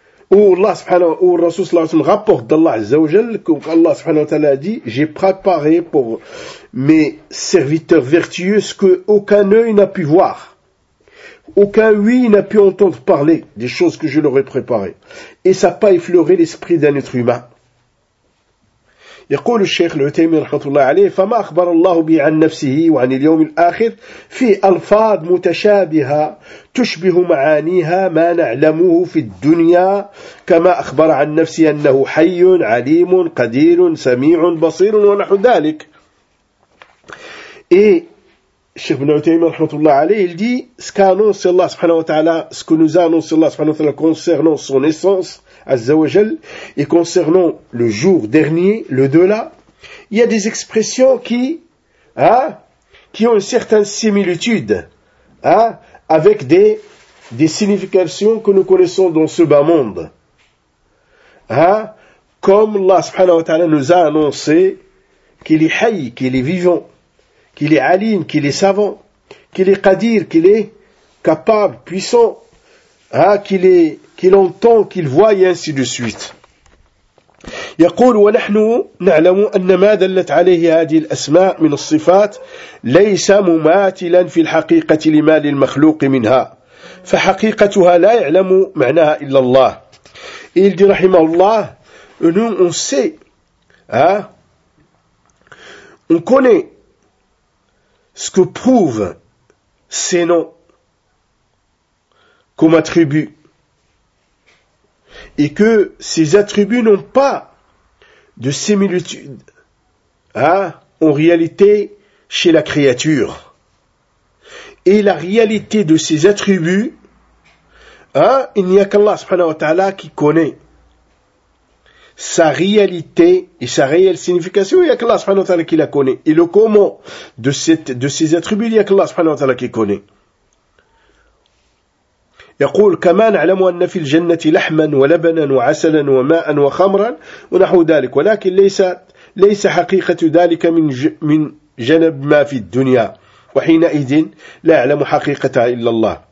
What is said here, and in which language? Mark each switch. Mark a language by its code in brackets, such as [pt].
[fr] Où Allah subhanahu wa ta'ala, où le Rasoul sallallahu alayhi wa sallam rapporte d'Allah azzawajal, qu'Allah subhanahu wa ta'ala a dit, j'ai préparé pour mes serviteurs vertueux ce qu'aucun œil n'a pu voir. Aucun oui n'a pu entendre parler des choses que je leur ai préparées. Et ça n'a pas effleuré l'esprit d'un être humain. [ar] يقول الشيخ العثيمين رحمه الله عليه فما أخبر الله به عن نفسه وعن اليوم الآخر في ألفاظ متشابهة تشبه معانيها ما نعلمه في الدنيا كما أخبر عن نفسه أنه حي عليم قدير سميع بصير ونحو ذلك. إيه الشيخ ابن عثيمين رحمه الله عليه [fr] il dit ce qu'annonce [ar] الله سبحانه وتعالى [fr] ce que nous annonce الله سبحانه وتعالى concernant son essence Azzawajal, et concernant le jour dernier, l'au-delà, il y a des expressions qui ont une certaine similitude, avec des significations que nous connaissons dans ce bas monde. Comme Allah subhanahu wa ta'ala nous a annoncé qu'il est hayy, qu'il est vivant, qu'il est alim, qu'il est savant, qu'il est qadir, qu'il est capable, puissant, qu'il est qu'il entend, qu'il voit, et ainsi de suite. [ar] يقول ونحن نعلم أن ما دلت عليه هذه الأسماء من الصفات ليس مماثلا في الحقيقة لما للمخلوق منها فحقيقتها لا يعلم معناها إلا الله. [fr] Et il dit [ar] رحمه الله, [fr] nous on sait, on connaît ce que prouvent ces noms comme attributs. Et que ces attributs n'ont pas de similitude, en réalité, chez la créature. Et la réalité de ces attributs, il n'y a qu'Allah subhanahu wa ta'ala qui connaît sa réalité et sa réelle signification, il n'y a qu'Allah subhanahu wa ta'ala qui la connaît. Et le comment de ces attributs, il n'y a qu'Allah subhanahu wa ta'ala qui connaît. [ar] يقول كما نعلم أن في الجنة لحما ولبنا وعسلا وماء وخمرا ونحو ذلك ولكن ليس حقيقة ذلك من جنب ما في الدنيا وحينئذ لا يعلم حقيقتها إلا الله.